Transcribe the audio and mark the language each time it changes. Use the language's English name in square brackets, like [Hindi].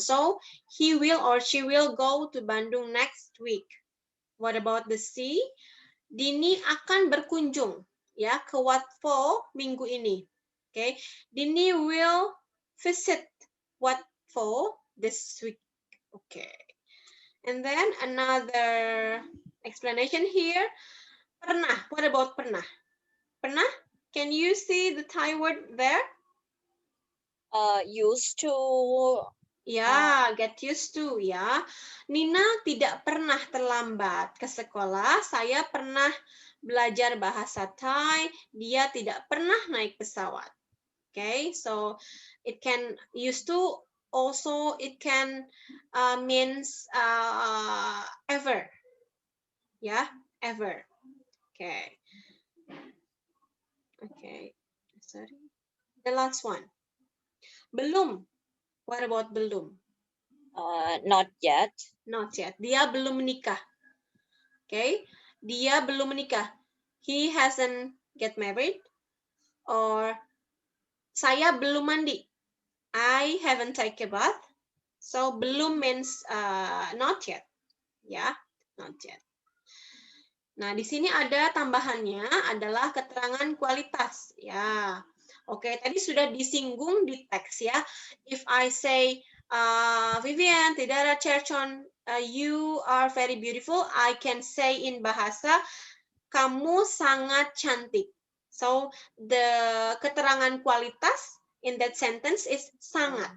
[English] So he will or she will go to Bandung next week. What about the C? [Indonesian] Dini akan berkunjung ya ke Wat Pho minggu ini. [English] Dini will visit Wat Pho this week. And then another explanation here. Pernah. What about pernah? Pernah? Can you see the Thai word there? Used to. Ya, get used to ya. [Indonesian] Nina tidak pernah terlambat ke sekolah. Saya pernah belajar bahasa Thai. Dia tidak pernah naik pesawat. [English] So it can used to, also it can means ever. Ya, ever. Sorry. The last one. Belum. What about belum? Not yet. Not yet. [Indonesian] Dia belum menikah. Okay. Dia belum menikah. [English] He hasn't get married. Or [Indonesian] saya belum mandi. [English] I haven't taken a bath. So belum means not yet. Ya, not yet. [Indonesian] Nah, di sini ada tambahannya adalah keterangan kualitas. Ya, oke. Tadi sudah disinggung di teks ya. [English] If I say, Vivian, Tidara Cherchon, you are very beautiful. I can say in bahasa, [Indonesian] kamu sangat cantik. [English] So, the keterangan kualitas in that sentence is sangat.